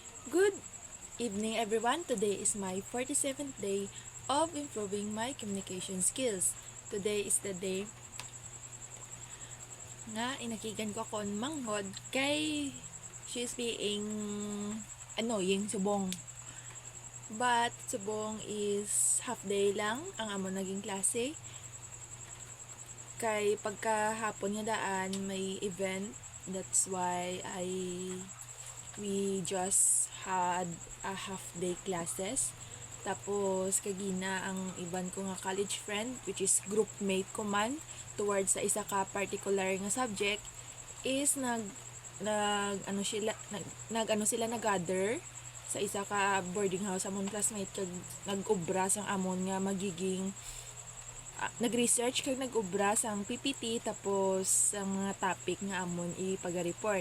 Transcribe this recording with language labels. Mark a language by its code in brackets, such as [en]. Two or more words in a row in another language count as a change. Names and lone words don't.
[en] Good evening, everyone. Today is my 47th day of improving my communication skills. Today is the day [hil] nga inakigan ko kon manghod kay [en] she's being annoying subong. [hil] But subong [en] is half day [hil] lang ang amo naging klase. Kay pagkahapon nga daan may event. [en] That's why we just had a half day classes. [hil] Tapos kagina ang iban ko nga [en] college friend which is group mate [hil] ko man towards sa isa ka particular nga subject is nag sila nag-gather sa isa ka [en] boarding house [hil] amon classmate kag nag-ubra sang amon nga magiging nag-research kag nag-ubra sang PPT tapos ang mga topic nga amon ipag-report.